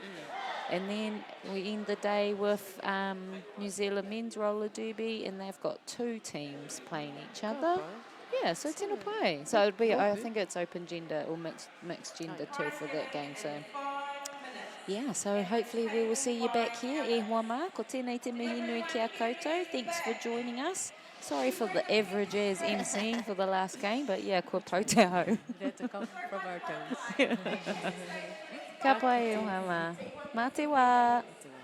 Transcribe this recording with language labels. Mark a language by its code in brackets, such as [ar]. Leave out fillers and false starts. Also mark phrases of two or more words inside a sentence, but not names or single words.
[en] And then we end the day with New Zealand men's roller derby, and they've got 2 teams playing each other. Yeah, so it's in a play. So it'll be, I think it's open gender or mixed gender too for that game. So yeah, so hopefully we will see you back here. [mi] E hoa mā, ko tēnei te mihi nui ki a koutou. [en] Thanks for joining us. Sorry for the average as emceeing for the last game, but yeah, [mi] kua pautau. [en] It had to come from our toes. [mi] Ka pai e hoa mā. Mā te wā.